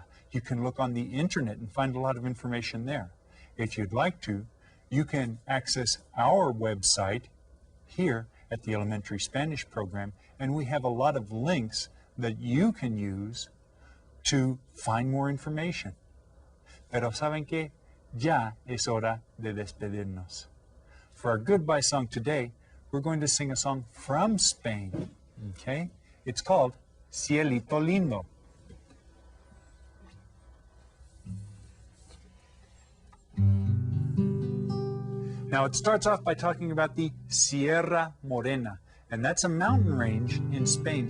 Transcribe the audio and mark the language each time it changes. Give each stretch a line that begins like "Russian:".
English: You can look on the internet and find a lot of information there. If you'd like to, you can access our website here at the Elementary Spanish Program, and we have a lot of links that you can use to find more information.
Spanish: Pero saben que ya es hora de despedirnos.
English: For our goodbye song today, we're going to sing a song from Spain. Okay? It's called Cielito Lindo. Now it starts off by talking about the Sierra Morena, and that's a mountain range in Spain.